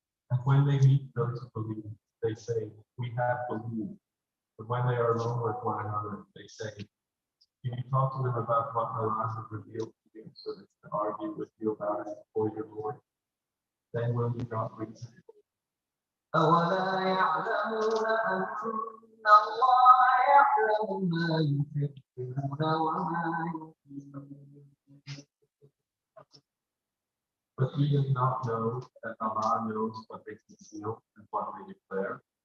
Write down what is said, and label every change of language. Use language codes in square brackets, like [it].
[en] And when they meet those who believe, they say, we have believed. But when they are alone with one another, they say, can you talk to them about what Allah has revealed to you so that to argue with you about it before your Lord? Then will you not reason? [ar] أولا يعلمون أن الله يعلم ما يسرون وما يعلنون. [en] But you do not know that Allah knows what they conceal and what they declare.